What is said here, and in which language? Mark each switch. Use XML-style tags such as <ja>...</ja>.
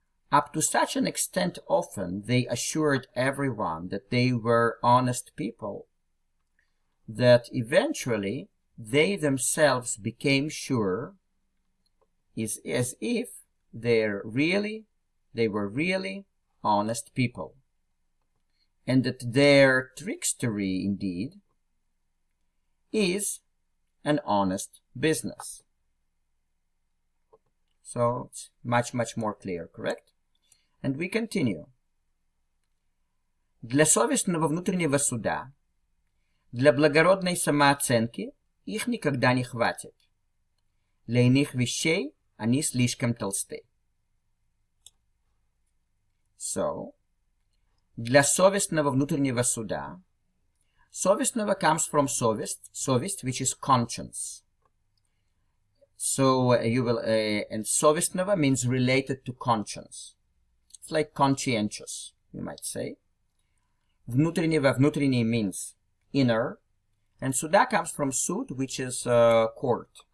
<en>Up to such an extent often they assured everyone that they were honest people, that eventually they themselves became sure is as if they were really honest people, and that their trickstery indeed is an honest business. So it's much more clear, correct? And we continue.</en> <ru>Для совестного внутреннего суда Для благородной самооценки их никогда не хватит. Для иных вещей они слишком толсты. So, для совестного внутреннего суда.</ru> <en>Совестного comes from совесть, which is conscience. So you will, and совестного means related to conscience. It's like conscientious, you might say. Внутренний means inner, and суда comes from суд, which is court.</en>